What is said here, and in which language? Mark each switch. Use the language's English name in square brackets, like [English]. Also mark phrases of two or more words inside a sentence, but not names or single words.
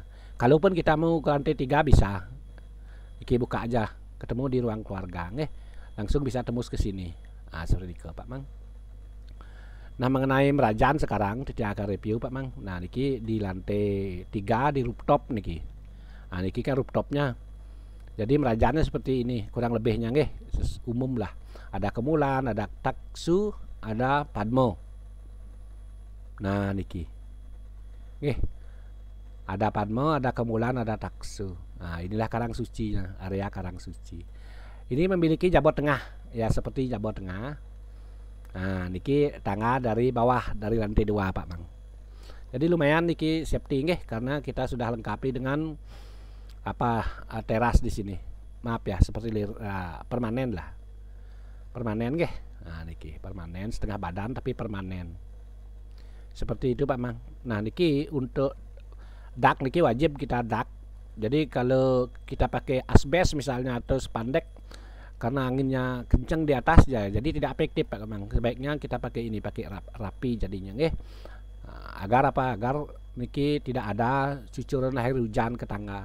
[Indonesian] Kalaupun kita mau ke lantai 3 bisa. Niki buka aja, ketemu di ruang keluarga nggih. Langsung bisa tembus ke sini. Nah, seperti itu Pak Mang. Nah, mengenai merajaan sekarang tidak akan review Pak Mang. Nah, niki di lantai 3 di rooftop niki. Nah, niki kan rooftopnya. Jadi merajaannya seperti ini, kurang lebihnya nggih, umum lah. Ada Kemulan, ada Taksu, ada Padmo. [Balinese] Nah, niki. Nggih. [Indonesian] Ada Padmo, ada Kemulan, ada Taksu. Nah, inilah Karang Sucinya, area Karang Suci. Ini memiliki jabot tengah, ya seperti jabot tengah. Nah, niki tangga dari bawah dari lantai 2 Pak Mang. Jadi lumayan niki safety nggih karena kita sudah lengkapi dengan teras di sini. Maaf ya, seperti permanen lah. Permanen nggih. Nah, niki permanen setengah badan tapi permanen. Seperti itu Pak Mang. Nah, niki untuk dak niki wajib kita dak. Jadi kalau kita pakai asbes misalnya atau spandek karena anginnya kencang di atas ya, jadi tidak efektif Pak Komang. Sebaiknya kita pakai ini, pakai rapi jadinya nggih. Agar niki tidak ada cucuran air hujan ke tangga.